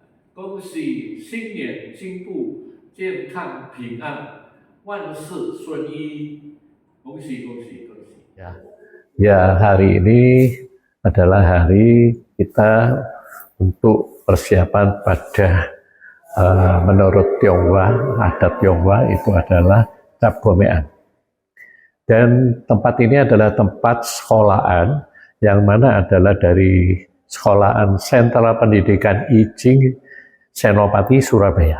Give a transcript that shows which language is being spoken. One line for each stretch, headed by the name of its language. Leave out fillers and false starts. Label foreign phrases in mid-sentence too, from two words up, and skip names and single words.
Chinese: 恭喜新年进步，健康平安，万事顺意，恭喜恭喜恭喜！
Indonesian: Ya, hari ini adalah hari kita untuk persiapan pada menurut Tionghoa, adat Tionghoa itu adalah cap gomean. Dan tempat ini adalah tempat sekolahan yang mana adalah dari sekolahan Sentra Pendidikan I Ching Senopati Surabaya.